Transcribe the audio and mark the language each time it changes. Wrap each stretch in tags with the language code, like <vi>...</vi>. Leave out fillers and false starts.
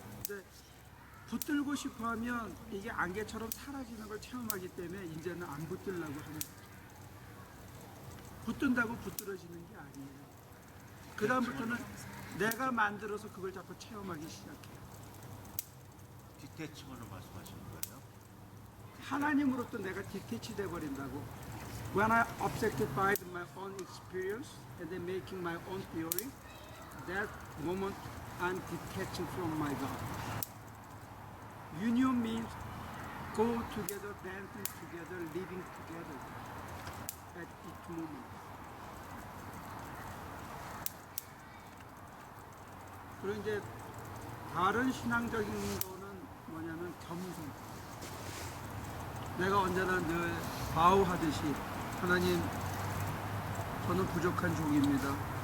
<ko>근데 붙들고 싶어 하면 이게 안개처럼 사라지는 걸 체험하기 때문에 이제는 안 붙들려고 하는 거죠. 붙든다고 붙들어지는 게 아니에요. 그 다음부터는 내가 만들어서 그걸 자꾸 체험하기 시작해요. 디테치먼을 말씀하시는 거예요? 하나님으로부터 내가 디태치 돼버린다고.</ko> <en>When I objectified my own experience and then making my own theory, that moment I'm detaching from my God. Union means go together, dancing together, living together at each moment.</en> <ko>그리고 이제 다른 신앙적인 거는 뭐냐면 겸손. 내가 언제나 늘 바우하듯이 하나님 저는 부족한 종입니다.</ko>